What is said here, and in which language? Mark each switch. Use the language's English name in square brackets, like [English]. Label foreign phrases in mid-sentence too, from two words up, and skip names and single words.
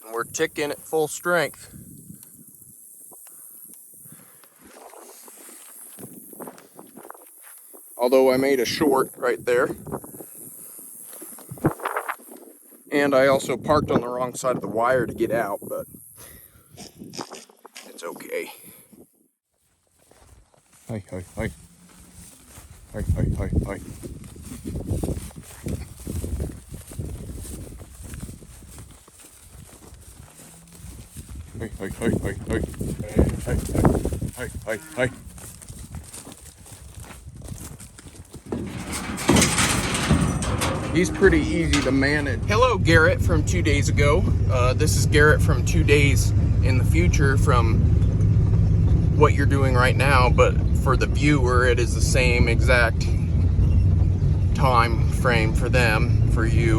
[English] chicken at full strength. Although I made a short right there. And I also parked on the wrong side of the wire to get out, but it's okay. Hi, hi, hi. Hi, hi, hi, hi. Hi, hi, hi, hi, hi. Hi, hi, hi, hi, hi. He's pretty easy to manage. Hello, Garrett from 2 days ago. This is Garrett from 2 days in the future from what you're doing right now, but for the viewer, it is the same exact time frame for them, for you.